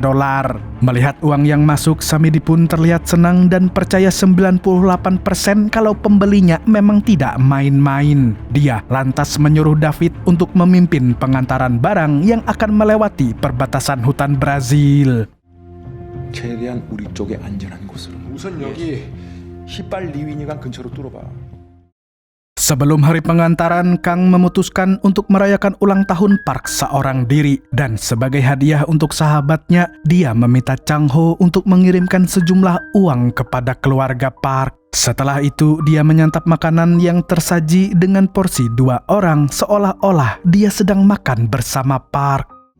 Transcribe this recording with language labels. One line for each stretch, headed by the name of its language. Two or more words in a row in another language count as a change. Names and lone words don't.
Indonesian: Melihat uang yang masuk, Samidi pun terlihat senang dan percaya 98% kalau pembelinya memang tidak main-main. Dia lantas menyuruh David untuk memimpin pengantaran barang yang akan melewati perbatasan hutan Brazil.
Korean: 최대한 우리 쪽에 안전한 곳으로. 우선 여기 히빨 리위니강 근처로 뚫어봐.
Indonesian: Sebelum hari pengantaran, Kang memutuskan untuk merayakan ulang tahun Park seorang diri. Dan sebagai hadiah untuk sahabatnya, dia meminta Chang Ho untuk mengirimkan sejumlah uang kepada keluarga Park. Setelah itu, dia menyantap makanan yang tersaji dengan porsi 2 orang, seolah-olah dia sedang makan bersama Park.